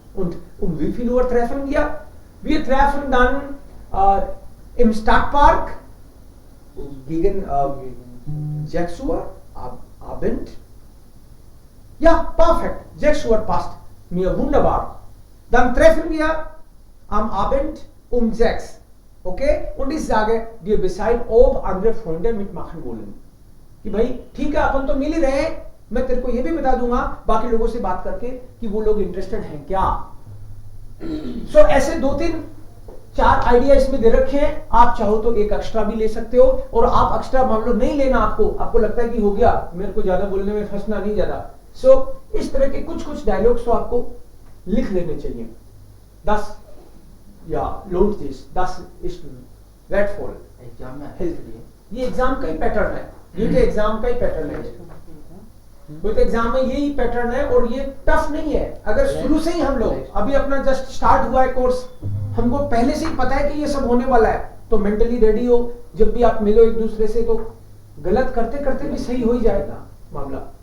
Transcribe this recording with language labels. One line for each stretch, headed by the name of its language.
German: Und um wie viel Uhr treffen wir? Wir treffen dann im Stadtpark gegen 6 Uhr Abend. Ja, perfekt. 6 Uhr passt mir wunderbar. Dann treffen wir am Abend um 6. Okay? Und ich sage dir Bescheid, ob andere Freunde mitmachen wollen.
Hindi: कि भाई ठीक है अपन तो मिल ही रहे, मैं तेरे को ये भी बता दूंगा बाकी लोगों से बात करके कि वो लोग इंटरेस्टेड हैं क्या. सो ऐसे 2-3-4 आइडिया इसमें दे रखे हैं. आप चाहो तो एक एक्स्ट्रा भी ले सकते हो, और आप एक्स्ट्रा मान लो नहीं लेना, आपको लगता है कि हो गया, मेरे को ज्यादा बोलने में फंसना नहीं ज्यादा. सो इस तरह के कुछ डायलॉग्स तो आपको लिख लेने चाहिए.
German: 10 या lohnt sich, das ist wertvoll.
Hindi: Exam में ये एग्जाम का ही पैटर्न है, ये तो एग्जाम का ही पैटर्न है. तो एग्जाम में यही पैटर्न है और ये टफ नहीं है. अगर शुरू से ही हम लोग अभी अपना जस्ट स्टार्ट हुआ है कोर्स, हमको पहले से ही पता है कि ये सब होने वाला है, तो मेंटली रेडी हो. जब भी आप मिलो एक दूसरे से तो गलत करते करते भी सही हो ही जाएगा मामला.